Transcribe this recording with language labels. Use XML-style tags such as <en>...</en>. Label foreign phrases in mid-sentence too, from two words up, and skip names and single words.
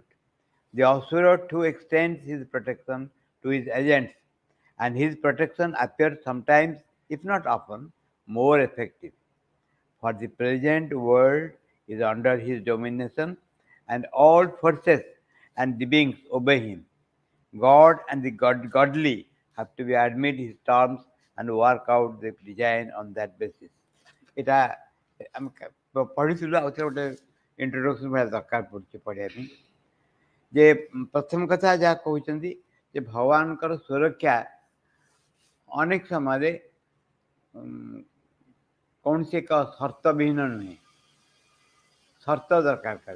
<en>The Asura too extends his protection to his agents, and his protection appears sometimes, if not often, more effective. For the present world is under his domination, and all forces and the beings obey him. God and the godly have to be admit his terms and work out the design on that basis.</en> <or>এটা ଆମେ ପଢ଼ିଥିଲୁ ଆଉ ଥରେ ଗୋଟେ ଇଣ୍ଟ୍ରୋଡକ୍ସନ ଭଳିଆ ଦରକାର ପଡ଼ୁଛି ପଢ଼ିବା ପାଇଁ ଯେ ପ୍ରଥମ କଥା ଯାହା କହୁଛନ୍ତି ଯେ ଭଗବାନଙ୍କର ସୁରକ୍ଷା ଅନେକ ସମୟରେ କୌଣସି ଏକ ସର୍ତ୍ତବିହୀନ ନୁହେଁ, ସର୍ତ୍ତ ଦରକାର କରେ।</or>